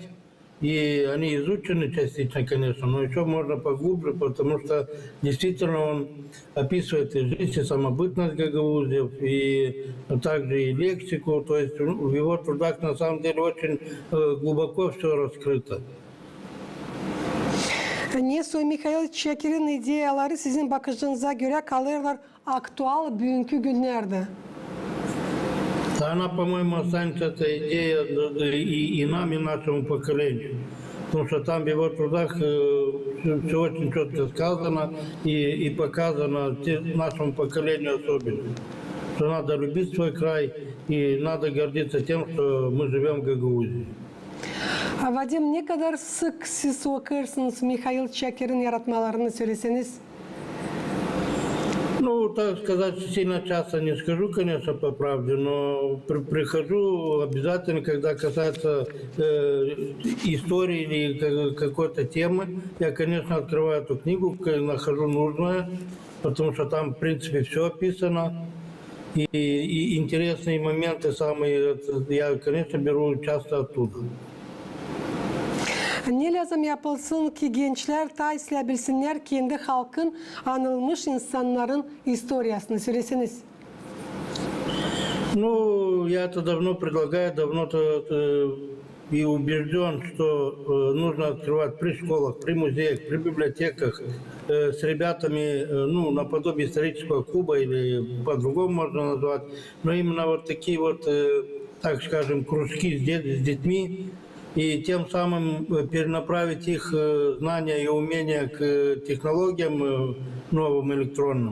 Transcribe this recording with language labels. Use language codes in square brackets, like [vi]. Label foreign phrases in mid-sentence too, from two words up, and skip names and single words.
[ru] И они изучены частично, конечно, но еще можно поглубже, потому что действительно он описывает и жизнь, и самобытность гагаузов, и также и лексику. То есть в его трудах на самом деле очень глубоко все раскрыто. [gag] Neso Mikhail Çekir'in ideyaları sizin bakışınıza göre kalırlar aktual bugünkü günlerde. [ru] Она, по-моему, останется эта идея и нам, и нашему поколению. потому что там в его трудах все очень четко сказано и показано нашему поколению особенно, что надо любить свой край и надо гордиться тем, что мы живем в Гагаузии. [gag] Вадим, ne kadar sık siz okuyorsunuz Mikhail Çakır'ın yaratmalarını söyleseniz? [ru] Ну, так сказать, сильно часто не скажу, конечно, по правде, но прихожу обязательно, когда касается истории или какой-то темы. Я, конечно, открываю эту книгу, нахожу нужное, потому что там, в принципе, все описано. И интересные моменты самые, я, конечно, беру часто оттуда. [gag] Ne lazım yapılsın ki gençler taslayabilsinler kendi halkın anılmış insanların historiasını söyleseniz? [ru] Ну, я это давно предлагаю, давно-то и убежден, что нужно открывать при школах, при музеях, при библиотеках с ребятами, ну, наподобие исторического клуба или по-другому можно назвать, но именно вот такие вот, так скажем, кружки с детьми, и тем самым перенаправить их знания и умения к технологиям новым электронным.